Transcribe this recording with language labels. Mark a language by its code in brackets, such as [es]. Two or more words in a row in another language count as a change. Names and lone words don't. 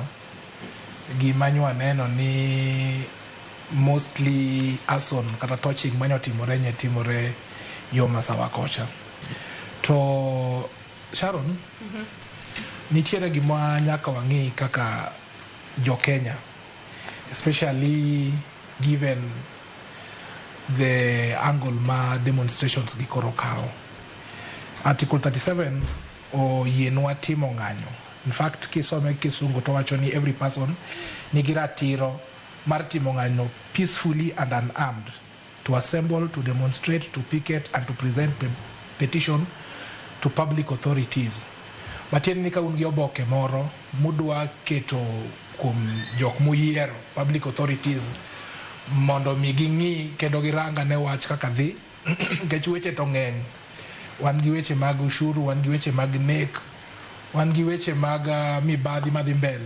[luo] Gima nywa neno ni [en] mostly arson [luo] kata torching timore yo masawa kocha. To Sharon, nitiere gima nyaka wang'i kaka jo Kenya, [en] especially given the angle [luo] ma demonstrations gi koro kao. Article 37 oyienwa timo ng'anyo. [en] In fact, [luo] kisome kisungu to wacho ni [en] every person [luo] nigi ratiro mar timo ng'anyo [en] peacefully and unarmed, to assemble, to demonstrate, to picket and to present petition to public authorities. [luo] Matieni ni ka un gi oboke moro mudwa keto kuom jok muyiero, [en] public authorities, [luo] mondo mi ging'i kendo giranga ne wach kaka dhi nikech weche to ng'eny. Wan gi weche mag ushuru, wan gi weche mag nek, wan gi weche mag mibadhi madhi mbele.